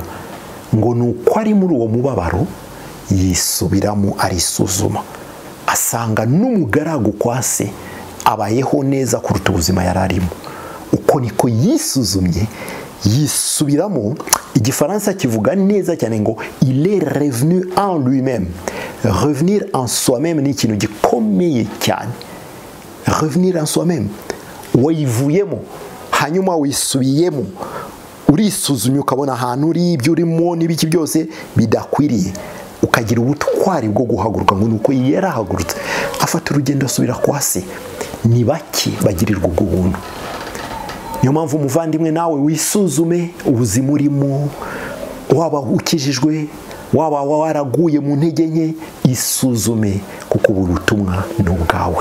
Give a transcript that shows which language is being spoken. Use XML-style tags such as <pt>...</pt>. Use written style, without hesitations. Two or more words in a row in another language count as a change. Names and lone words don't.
<rw>Ngo nuko ari muri uwo mubabaro yisubiramo, arisuzuma, asanga n'umugaragu kwa se abayeho neza kuruta ubuzima yari arimo. Uko niko yisuzumye, yisubiramo. Igifaransa kivuga neza cyane ngo</rw> <fr>il est revenu en lui-même. Revenir en soi-même</fr> <rw>ni ikintu gikomeye cyane.</rw> <fr>Revenir en soi-même,</fr> <rw>wayivuyemo hanyuma wisubiyemo, urisuzumye ukabona ahantu uri, ibyo urimo n'ibiki byose bidakwiriye, ukagira ubutwari bwo guhaguruka. ngo nuko yarahagurutse afata urugendo asubira kwa se. Ni bake bagirirwa ubwo buntu. Niyo mpamvu umuvandimwe, nawe wisuzume ubuzima urimo, waba ukijijwe, waba waraguye mu ntege nke, isuzume, kuko ubu butumwa ni ubwawe.</rw>